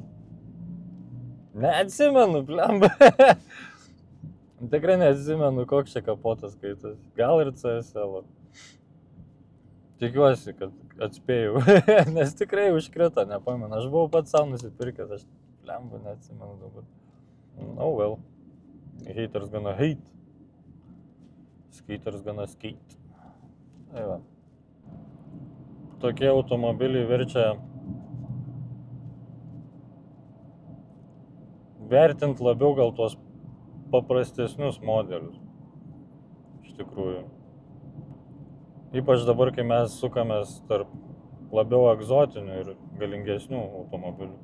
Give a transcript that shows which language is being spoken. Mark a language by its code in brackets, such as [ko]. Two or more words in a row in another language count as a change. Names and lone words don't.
[lt] Neatsimenu, blemba. Tikrai neatsimenu, koks čia kapotas skaitas. Gal ir CSL. Tikiuosi, kad atspėjau, nes tikrai užkrito, nepamenu. Aš buvau pats savo nusipirkęs, aš blemba neatsimenu dabar. [en] Oh well. Haters gonna hate. Skaters gonna skate. [lt] Tai va. Tokie automobiliai verčia vertinti labiau gal tuos paprastesnius modelius. Iš tikrųjų. Ypač dabar, kai mes sukamės tarp labiau egzotinių ir galingesnių automobilių.